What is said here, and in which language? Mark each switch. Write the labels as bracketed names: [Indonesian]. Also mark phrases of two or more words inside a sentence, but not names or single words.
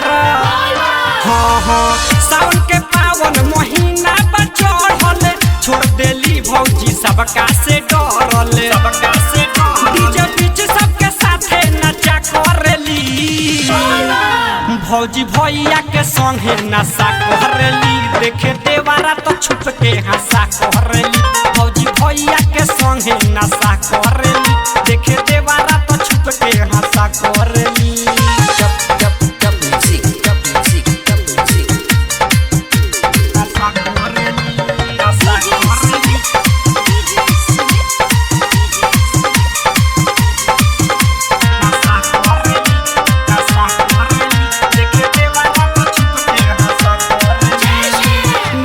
[Bhojpuri] हाँ हाँ सावन के पावन महीना बा चढ़ल छोड़ देली भौजी सबका से डरले सबका से डीजे बीच सबके साथे नचा करली भौजी भैया के संगे नशा करली देखे देवारा तो छुप के हंसा करली भौजी भैया के संगे नशा करली देखे देवारा तो छुप के हंसा करली। [English] Dub music, dub music, dub music. [Bhojpuri] नशा करली नशा करली नशा करली नशा करली देखे देवारा तो छुप के हंसा करली।